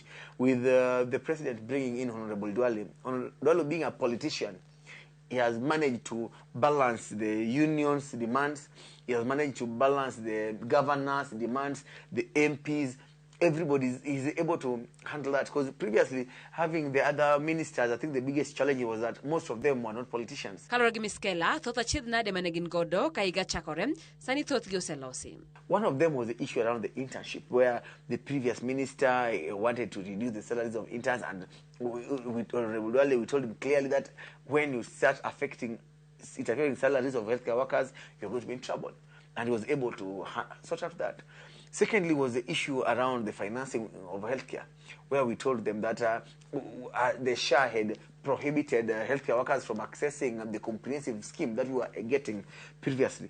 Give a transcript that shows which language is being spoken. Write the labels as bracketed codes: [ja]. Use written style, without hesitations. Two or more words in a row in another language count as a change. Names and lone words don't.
[en] With the president bringing in Honorable Duale, Honorable Duale being a politician, he has managed to balance the union's demands. He has managed to balance the governors' demands, the MPs. Everybody is able to handle that, because previously having the other ministers, I think the biggest challenge was that most of them were not politicians. [luo] Kalora gi Miskela, thoth achiedh nade mane gin godo ka higa chakore, sani thoth gi oselosi. [en] One of them was the issue around the internship, where the previous minister wanted to reduce the salaries of interns, and we told him clearly that when you start interfering salaries of healthcare workers, you're going to be in trouble. And he was able to sort out that. Secondly was the issue around the financing of healthcare, where we told them that the SHA had prohibited healthcare workers from accessing the comprehensive scheme that we were getting previously.